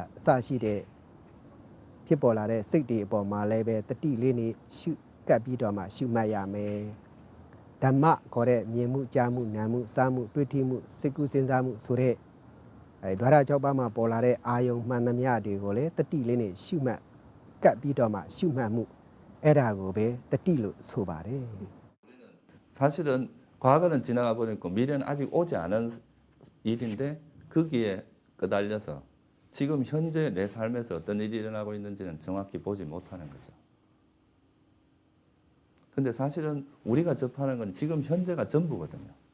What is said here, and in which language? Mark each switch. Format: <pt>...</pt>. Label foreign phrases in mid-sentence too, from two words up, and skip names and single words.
<my>အစရှိတဲ့ဖြစ်ပေါ်လာတဲ့စိတ်တွေအပေါ်မှာလည်းပဲတတိလေးနဲ့ရှုကပ်ပြီးတော့မှရှုမှတ်ရမယ်ဓမ္မခေါ်တဲ့မြင်မှုကြားမှုနားမှုစားမှုတွေ့ထိမှုစိတ်ကူးစဉ်းစားမှုဆိုတဲ့ဒွါရ6ပါးမှာပေါ်လာတဲ့အာယုံမှန်သမျှတွေကိုလည်းတတိလေးနဲ့ရှုမှတ်ကပ်ပြီးတော့မှရှုမှတ်မှုအဲ့ဒါကိုပဲတတိလို့ဆိုပါတယ်</my> <ko>사실은 과거는 지나가 버렸고 미래는 아직 오지 않은 일인데 거기에 끄달려서 지금 현재 내 삶에서 어떤 일이 일어나고 있는지는 정확히 보지 못하는 거죠. 근데 사실은 우리가 접하는 건 지금 현재가 전부거든요.</ko>